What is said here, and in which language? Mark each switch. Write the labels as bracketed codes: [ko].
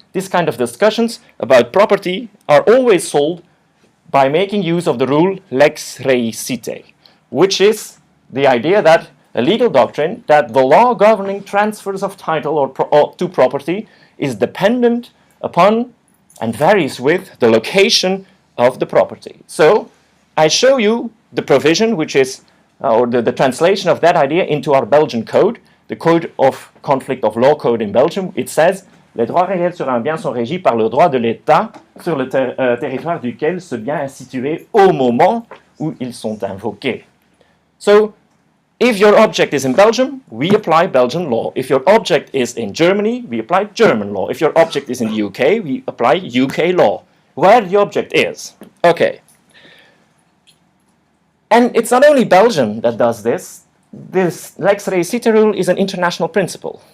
[en] These kind of discussions about property are always solved by making use of the rule lex rei cite, which is the idea that a legal doctrine that the law governing transfers of title or to property is dependent upon and varies with the location of the property. So I show you the provision, which is or the translation of that idea into our Belgian code, the Code of Conflict of Law Code in Belgium. [fr] It says, les droits réels sur un bien sont régis par le droit de l'État sur le territoire duquel ce bien est situé au moment où ils sont invoqués. [en] So, if your object is in Belgium, we apply Belgian law. If your object is in Germany, we apply German law. If your object is in the UK, we apply UK law. Where the object is. Okay. And it's not only Belgium that does this. This lex rei cite rule is an international principle.